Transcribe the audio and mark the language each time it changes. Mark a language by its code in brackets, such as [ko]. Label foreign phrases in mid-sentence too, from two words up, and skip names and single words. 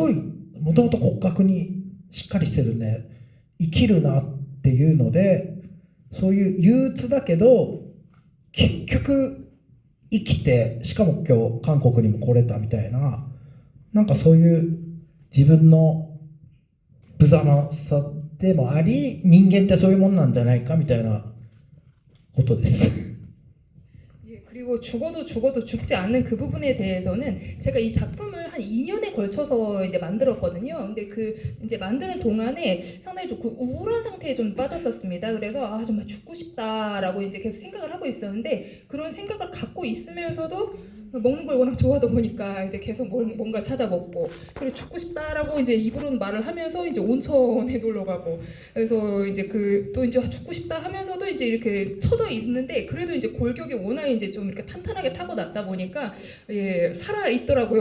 [ja] ごいもともと骨格にしっかりしてるんで生きるなっていうのでそういう憂鬱だけど結局生きてしかも今日韓国にも来れたみたいななんかそういう自分の無様さでもあり人間ってそういうもんなんじゃないかみたいなことです。 [ko] 그리고 죽어도 죽지 않는 그 부분에 대해서는 제가 이 작품을 한 2년에 걸쳐서 이제 만들었거든요. 근데 그 이제 만드는 동안에 상당히 좀 그 우울한 상태에 좀 빠졌었습니다. 그래서 아 정말 죽고 싶다라고 이제 계속 생각을 하고 있었는데 그런 생각을 갖고 있으면서도 먹는 걸 워낙 좋아하다 보니까 이제 계속 뭔가 찾아 먹고 그리고 죽고 싶다라고 이제 입으로는 말을 하면서 이제 온천에 놀러 가고 그래서 이제 그 또 이제 죽고 싶다 하면서도 이제 이렇게 처져 있는데 그래도 이제 골격이 워낙 이제 좀 이렇게 탄탄하게 타고났다 보니까 예 살아 있더라고요.